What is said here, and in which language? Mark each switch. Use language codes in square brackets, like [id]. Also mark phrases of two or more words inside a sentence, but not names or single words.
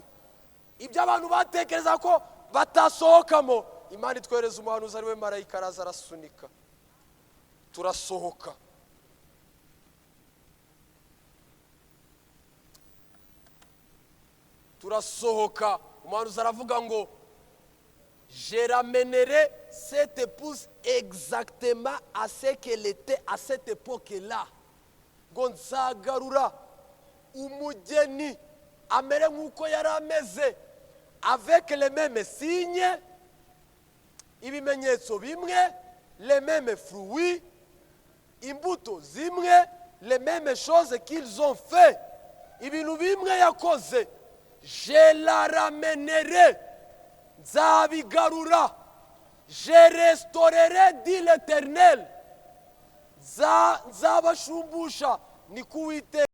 [rw] Ibyo abantu batekereza ko batasohokamo, Imana itwereza umuhanuzi ari we marayika, araza arasunika, turasohoka. Turasohoka. Umuhanuzi aravuga ngo [fr] je ramènerai cette épouse exactement à ce qu'elle était à cette époque-là. [rw] Ngo nzagarura umugeni amere nk'uko yari ameze, [fr] avec les mêmes signes, [rw] ibimenyetso bimwe, [fr] les mêmes fruits, [rw] imbuto zimwe, [fr] les mêmes choses qu'ils ont fait, [rw] ibintu bimwe yakoze. [fr] Je la ramènerai, nzabigarura, je restaurerai, dit l'Éternel, [rw] nzabashumbusha, ni kuwite